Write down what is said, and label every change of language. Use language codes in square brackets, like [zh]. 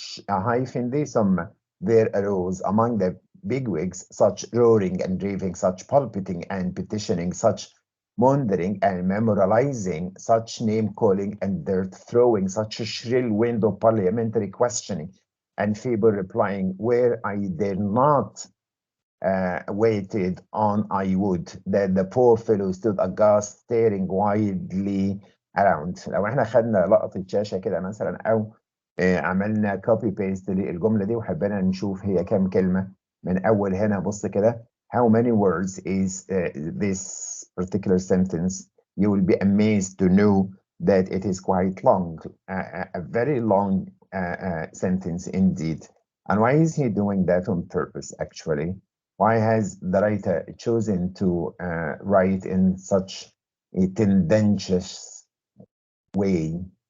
[en] a hyphen there, there arose among the bigwigs such roaring and raving, such pulpiting and petitioning, such mongering and memorializing, such name calling and dirt throwing, such a shrill wind of parliamentary questioning and feeble replying, where I dare not waited on I would, that the poor fellow stood aghast staring wildly around. [ar] لو احنا خدنا لقطة شاشة كده مثلا او عملنا كوبي بيست للجملة دي وحبينا نشوف هي كام كلمة من اول هنا. بص كده [en] how many words is this particular sentence, you will be amazed to know that it is quite long, a very long sentence indeed. And why is he doing that on purpose actually? Why has the writer chosen to write in such a tendentious way?